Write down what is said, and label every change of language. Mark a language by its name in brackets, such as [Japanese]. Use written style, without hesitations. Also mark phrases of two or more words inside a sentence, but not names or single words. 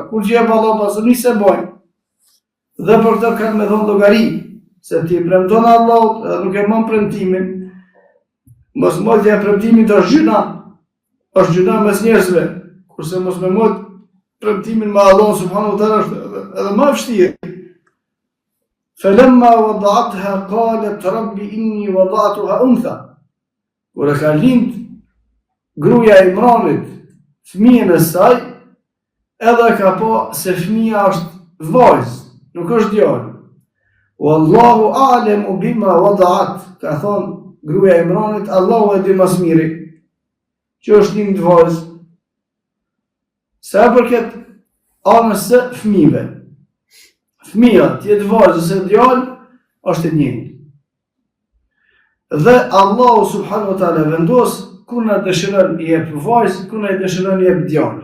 [Albanian] Kur të jep Allah pasuni se bojnë. Dhe për këto kanë më dhënë llogari, se ti premton Allahut, edhe nuk e mban premtimin. Mos mojtja e premtimit është gjuna mes njerëzve, kurse mos me mojt premtimin me Allah [Arabic] سبحانه وتعالى [Albanian] është edhe më vështirë. [Arabic] فلما وضعتها قالت رب إني وضعتها أنثى. [Albanian] Kur e ka lind gruaja e Imranit fëmijën e saj, edhe ka po se fëmia është vajzë, nuk është djalë. [Arabic] والله أعلم بما وضعت, [Albanian] ka thonë gruaja e Imranit, Allahu e di më së miri që është lind vajzë. Sa përket anës së fëmijëve. Fëmia, të jetë vajzë ose djalë, është e njëjtë. Dhe Allahu [Arabic] سبحانه وتعالى [Albanian] vendos kur na dëshiron i jep vajzë, kur na dëshiron i jep djalë.